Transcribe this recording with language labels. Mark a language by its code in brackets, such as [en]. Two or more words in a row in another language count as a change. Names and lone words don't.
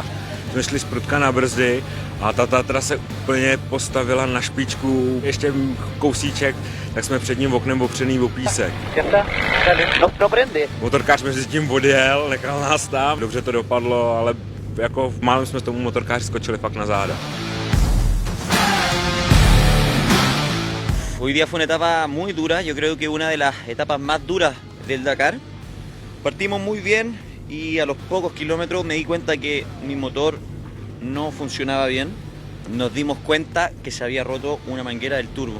[cs] Jsme šli z prudka na brzdy a ta Tatra se úplně postavila na špičku, ještě kousíček, tak jsme před ním oknem opřený o písek. Motorkář mezi tím odjel, nechal nás tam, dobře to dopadlo, ale jako málem jsme tomu motorkáři skočili fakt na záda. [es] Hoy día fue una etapa muy dura, yo creo que una de las etapas más duras del Dakar. Partimos muy bien y a los pocos kilómetros me di cuenta que mi motor no funcionaba bien. Nos dimos cuenta que se había roto una manguera del turbo.